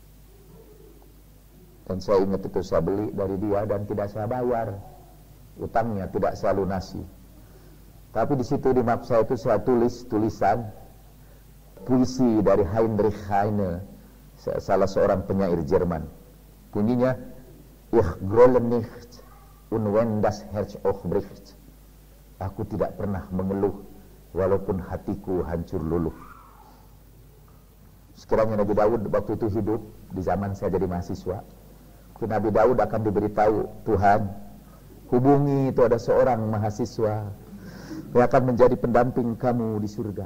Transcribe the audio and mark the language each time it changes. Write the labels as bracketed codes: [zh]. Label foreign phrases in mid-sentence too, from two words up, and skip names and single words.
[id] Dan saya ingat itu saya beli dari dia dan tidak saya bayar. Utangnya tidak saya lunasi. Tapi di situ di map saya itu saya tulis tulisan puisi dari Heinrich Heine, salah seorang penyair Jerman. Bunyinya, [de] Ich grolle nicht und wenn das Herz auch bricht. [id] Aku tidak pernah mengeluh walaupun hatiku hancur luluh. Sekiranya Nabi Daud waktu itu hidup di zaman saya jadi mahasiswa, Nabi Daud akan diberitahu, Tuhan, hubungi itu ada seorang mahasiswa yang akan menjadi pendamping kamu di surga.